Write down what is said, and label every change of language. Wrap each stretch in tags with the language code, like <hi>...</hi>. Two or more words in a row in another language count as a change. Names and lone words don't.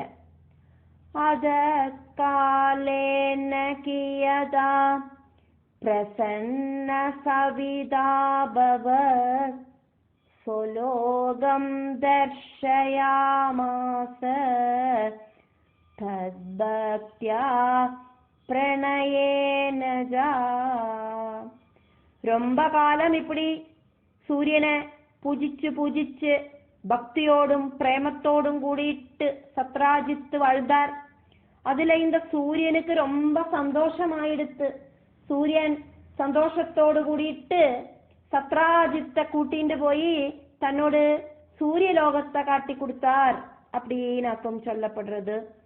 <sa>ആദകാലേന കിയദാ പ്രസന്ന സവിതാ ഭവ സ്വലോകം ദർശയാമാസ തദ്ഭക്ത്യാ പ്രണയേനജാ.</sa> <ta>ரொம்ப காலம் இப்படி சூரியனை பூஜிச்சு பூஜிச்சு பக்தியோடும் பிரேமத்தோடும் கூடிட்டு சத்ராஜித்து வாழ்ந்தார். அதுல இந்த சூரியனுக்கு ரொம்ப சந்தோஷமாயிடுத்து. சூரியன் சந்தோஷத்தோடு கூடிட்டு சத்ராஜித்தை கூட்டிட்டு போய் தன்னோடு சூரிய லோகத்தை காட்டி கொடுத்தார் அப்படின்னு அர்த்தம் சொல்லப்படுறது.</ta>